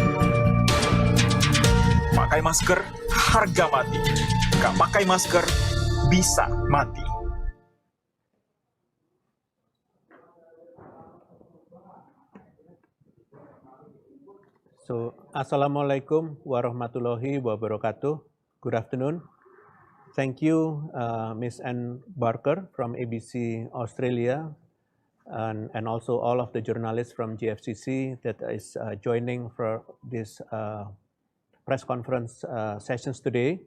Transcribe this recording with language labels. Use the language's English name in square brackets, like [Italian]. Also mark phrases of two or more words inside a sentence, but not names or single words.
[Indonesian] Pakai masker, harga mati. Gak pakai masker, bisa mati. [English] So, [Arabic] السلام عليكم ورحمة الله وبركاته. [English] Good afternoon. Thank you, Ms. Ann Barker from ABC Australia, and also all of the journalists from JFCC that is joining for this press conference sessions today.